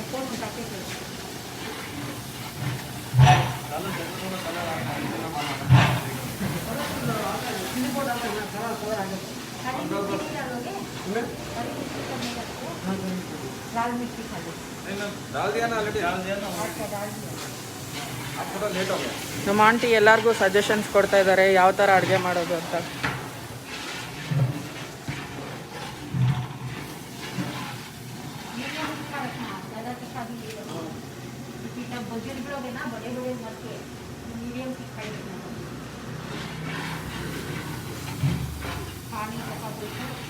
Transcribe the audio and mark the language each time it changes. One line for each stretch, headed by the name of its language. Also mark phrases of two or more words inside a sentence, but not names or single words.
Hindi: लाल मिर्ची खा लो। डाल दिया ना ऑलरेडी, डाल दिया ना, अच्छा डाल दिया। अब थोड़ा लेट हो गया।
Kannada: ನಮ್ಮ ಆಂಟಿ ಎಲ್ಲರಿಗೂ ಸಜೆಷನ್ಸ್ ಕೊಡ್ತಾ ಇದ್ದಾರೆ ಯಾವ ಥರ ಅಡುಗೆ ಮಾಡೋದು ಅಂತ.
Hindi: मीडियम तीखा रखना, ज़्यादा तीखा भी नहीं रखना, क्योंकि जब बुजुर्ग लोग हैं ना बड़े बड़े मर के, मीडियम तीखा ही रखना। पानी जैसा बोलते